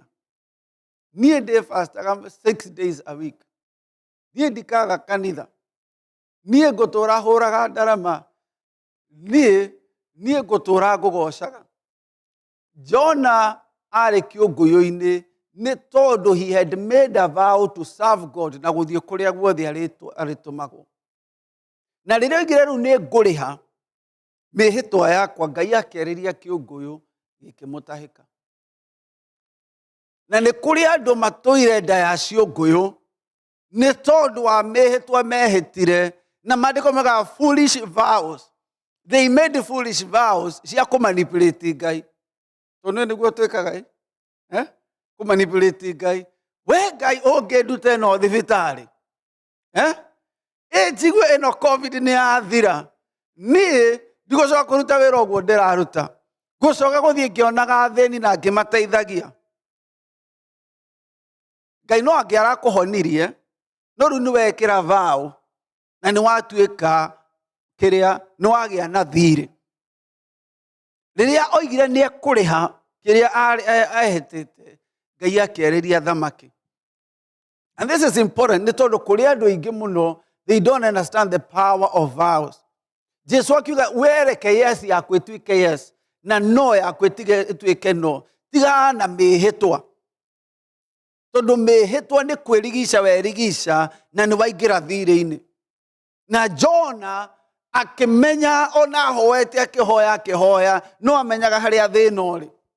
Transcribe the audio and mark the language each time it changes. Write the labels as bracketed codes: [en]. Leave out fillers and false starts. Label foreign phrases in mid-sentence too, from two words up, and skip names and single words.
[ki] Niĩ ndĩ fastaga [en] 6 days a week. [ki] Niĩ ndikaga kanitha. Niĩ ngũtũra hũraga ndarama. Niĩ ngũtũra ngũgocaga. Jona arĩ kĩũngũyũ-inĩ nĩ tondũ [en] he had made a vow to serve God [ki] na gũthiĩ kũrĩa guothe arĩtũmagwo. Na rĩrĩa oigire rĩu nĩ ngũrĩha mĩhĩtwa yakwa, Ngai akĩarĩria kĩũngũyũ gĩkĩmũtahĩka. Na nĩ kũrĩ andũ matũire nda ya ciũngũyũ nĩ tondũ wa mĩhĩtwa mehĩtire na maandĩko moigaga [en] foolish vows. They made foolish vows [ki] cia kũmanipulate Ngai. Tondũ nĩguo twĩkaga kũmanipulate Ngai. We Ngai ũngĩnduta ĩno thibitarĩ. Njigua ĩno COVID nĩ yathira. Niĩ ndigũcoka kũruta wĩra ũguo ndĩraruta. Ngũcoka gũthiĩ ngĩonaga athĩni na ngĩmateithagia. Ngai no angĩara kũhonirie no rĩu nĩwekĩra vow na nĩwatuĩka kĩrĩa nĩwagĩa na thirĩ. Rĩrĩa oigire nĩekũrĩha kĩrĩa ahĩtĩte, Ngai akĩarĩria thamaki. [en] And this is important, [ki] nĩ tondũ kũrĩ andũ aingĩ mũno, [en] they don't understand the power of vows. [ki] Jesu akiuga wereke yes yaku ĩtuĩke yes, na no yaku ĩtuĩke no. Tiga na mĩhĩtwa. Tondũ mĩhĩtwa nĩ kwĩrigica werigica na nĩwaingĩra thirĩ-inĩ. Na Jona akĩmenya ona hoete akĩhoya no amenyaga harĩa thĩna ũrĩ.